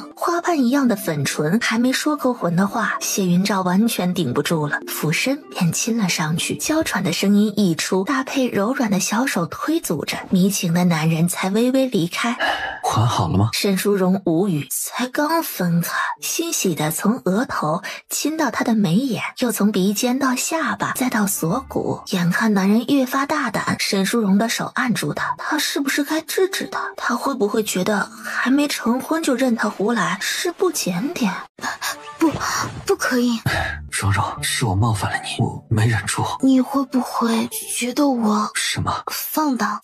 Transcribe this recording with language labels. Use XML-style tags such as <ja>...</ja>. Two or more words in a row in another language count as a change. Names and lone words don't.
<zh>花瓣一樣的粉唇還沒說夠魂的話，謝雲照完全頂不住了，俯身便親了上去，嬌喘的聲音一出，搭配柔軟的小手推阻着，迷情的男人才微微離開。還好了嗎？沈淑榮無語，才剛分開，欣喜的從額頭親到他的眉眼，又從鼻尖到下巴，再到鎖骨。眼看男人越發大膽，沈淑榮的手按住他，他是不是該制止他？他會不會覺得還沒成婚就任他胡來是不檢點？不可以。柔柔，是我冒犯了你，我沒忍住。你會不會覺得我什麼放蕩？</zh>